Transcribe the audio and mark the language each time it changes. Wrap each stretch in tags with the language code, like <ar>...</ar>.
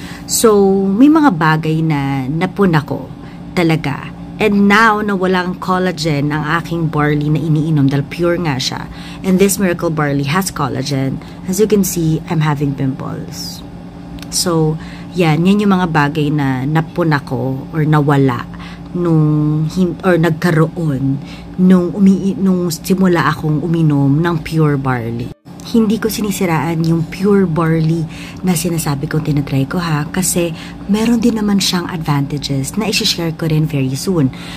<tl>So, may mga bagay na napuna ko talaga. And now, na walang collagen ang aking barley na iniinom dahil pure nga siya.</tl> <en>And this Miracle Barley has collagen. As you can see, I'm having pimples.</en> <tl>So, yan yung mga bagay na napuna ko or nawala or nagkaroon nung simula akong uminom ng pure barley. Hindi ko sinisiraan yung pure barley na sinasabi kong tinatry ko kasi meron din naman siyang advantages na i-share ko rin very soon.</tl>